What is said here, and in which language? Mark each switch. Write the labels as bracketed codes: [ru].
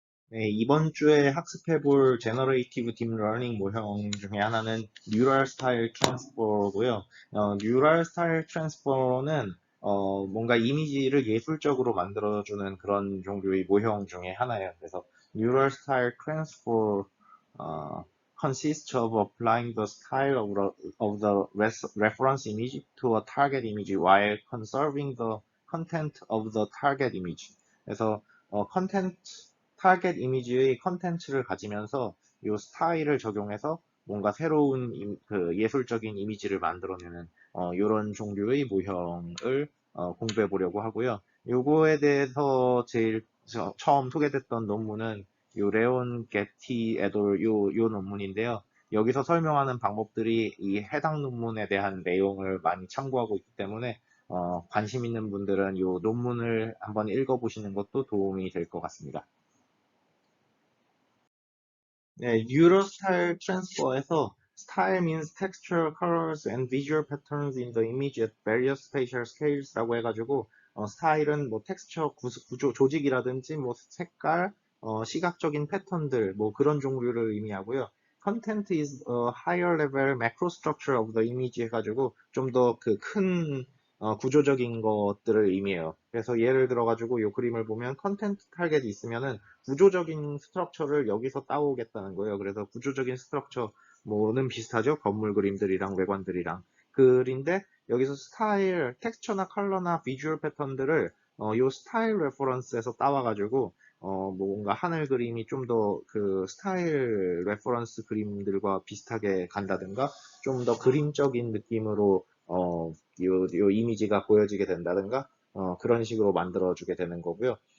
[ko] 네, 이번 주에 학습해볼 제너레이티브 딥 러닝 모형 중에 하나는 뉴럴 스타일 트랜스퍼고요. 뉴럴 스타일 트랜스퍼는 뭔가 이미지를 예술적으로 만들어주는 그런 종류의 모형 중에 하나예요. 그래서 뉴럴 스타일 트랜스퍼 [en] consists of applying the style of the reference image to a target image while conserving the content of the target image. [ko] 그래서 컨텐트 타겟 이미지의 컨텐츠를 가지면서 이 스타일을 적용해서 뭔가 새로운 그 예술적인 이미지를 만들어내는 이런 종류의 모형을 공부해 보려고 하고요. 요거에 대해서 제일 처음 소개됐던 논문은 요 레온 게티 에돌 요 논문인데요. 여기서 설명하는 방법들이 이 해당 논문에 대한 내용을 많이 참고하고 있기 때문에 관심 있는 분들은 이 논문을 한번 읽어보시는 것도 도움이 될 것 같습니다. 네, 뉴로스타일 트랜스퍼에서 [en] style means texture, colors, and visual patterns in the image at various spatial scales [ko] 라고 해가지고 스타일은 뭐 텍스처, 구조, 조직이라든지 뭐 색깔, 시각적인 패턴들 뭐 그런 종류를 의미하고요. [en] Content is a higher level macro structure of the image [ko] 해가지고 좀 더 그 큰 구조적인 것들을 의미해요. 그래서 예를 들어가지고 이 그림을 보면 컨텐트 타겟이 있으면은 구조적인 스트럭처를 여기서 따오겠다는 거예요. 그래서 구조적인 스트럭처 뭐는 비슷하죠. 건물 그림들이랑 외관들이랑. 글인데 여기서 스타일, 텍스처나 컬러나 비주얼 패턴들을 요 스타일 레퍼런스에서 따와가지고 뭔가 하늘 그림이 좀 더 그 스타일 레퍼런스 그림들과 비슷하게 간다든가 좀 더 그림적인 느낌으로 요 이미지가 보여지게 된다든가 그런 식으로 만들어주게 되는 거고요.